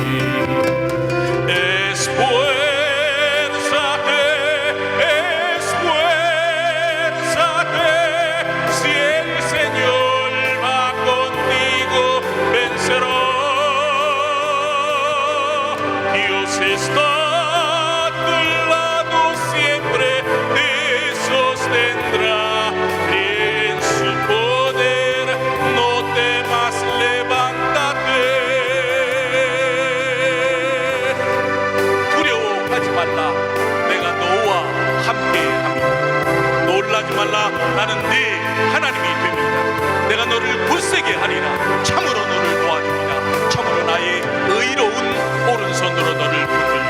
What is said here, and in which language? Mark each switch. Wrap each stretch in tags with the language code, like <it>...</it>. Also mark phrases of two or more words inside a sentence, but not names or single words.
<es>Está a tu lado siempre, te sostendrá. Cree en su poder, no temas, levántate.</es> <ko>두려워하지 말라, 내가 너와 함께함이다. 놀라지 말라, 나는 네 하나님이 됩니다. 내가 너를 굳세게 하리라. 참으로 너를 도와주리라. 참으로 나의 의로운 오른손으로 너를 붙들리라.</ko>